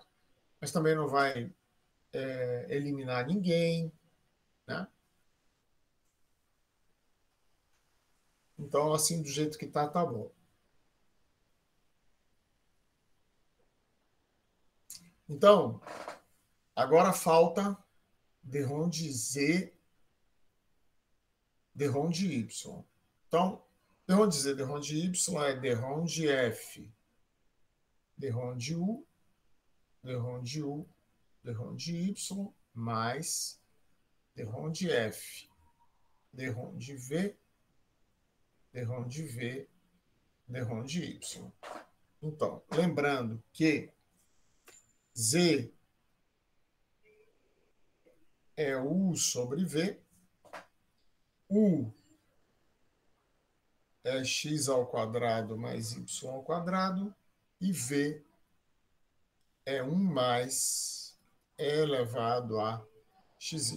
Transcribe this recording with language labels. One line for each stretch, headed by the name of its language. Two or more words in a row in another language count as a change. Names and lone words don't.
Portuguese: Mas também não vai eliminar ninguém, né? Então, assim, do jeito que tá bom. Então, agora falta d-ROM de Z, d-ROM de Y. Então, d-ROM de Z, d-ROM de Y é d-ROM de F, d-ROM de U, d-ROM de U, d-ROM de Y, mais d-ROM de F, d-ROM de V, d-ROM de V, d-ROM de Y. Então, lembrando que Z é U sobre V, U é x ao quadrado mais y ao quadrado, e V é 1 mais E elevado a xy.